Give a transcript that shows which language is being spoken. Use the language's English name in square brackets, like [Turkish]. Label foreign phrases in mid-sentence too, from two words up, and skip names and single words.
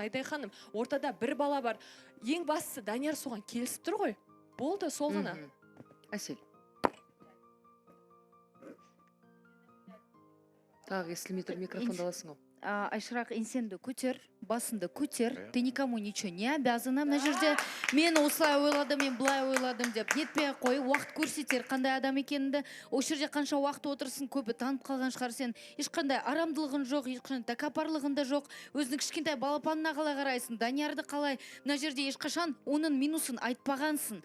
[Kazakh] Айдай ханым, ортада бір бала бар. Ең бастысы Данияр соған келісіп тұр ғой. Болды, сол ғана. Әсел. Тағы естілмей тұр, микрофонды аласың ғой. Айшырақ, еңсеңді көтер, басынды көтер, [Russian] ты никому ничего не обязана. [Kazakh] Мына жерде мен осылай ойладым, мен былай ойладым деп нетпей қой, уақыт көрсетер қандай адам екеніңді. Осы жерде қанша уақыт отырсын, көбі танып қалған шығар сен. Ешқандай арамдылығың жоқ, ешқандай тәкаппарлығың да жоқ. Өзінің кішкентай балапанына қалай қарайсың, Даниярды қалай. Мына жерде ешқашан оның минусын айтпағансың.